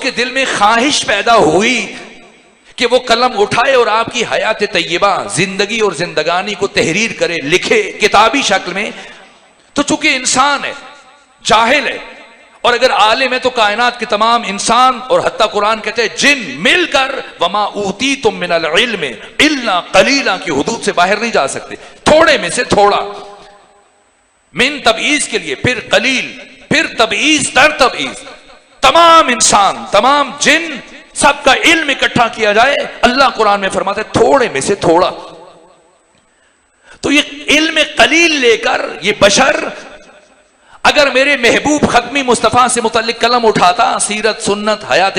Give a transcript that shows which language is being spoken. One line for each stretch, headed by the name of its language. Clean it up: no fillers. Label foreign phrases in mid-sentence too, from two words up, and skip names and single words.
Urdu: کے دل میں خواہش پیدا ہوئی کہ وہ قلم اٹھائے اور آپ کی حیات طیبہ، زندگی اور زندگانی کو تحریر کرے، لکھے کتابی شکل میں، تو چونکہ انسان ہے، جاہل ہے، اور اگر عالم ہے تو کائنات کے تمام انسان اور حتیٰ قرآن کہتے ہیں جن مل کر
Arabic: وما اوتیتم من العلم الا قلیلا
Urdu: کی حدود سے باہر نہیں جا سکتے، تھوڑے میں سے تھوڑا، من تبعیض کے لیے، پھر قلیل، پھر تبعیض در تبعیض، تمام انسان، تمام جن، سب کا علم اکٹھا کیا جائے، اللہ قرآن میں فرماتا ہے تھوڑے میں سے تھوڑا۔ تو یہ علم قلیل لے کر یہ بشر اگر میرے محبوب ختمی مصطفیٰ سے متعلق قلم اٹھاتا سیرت، سنت، حیات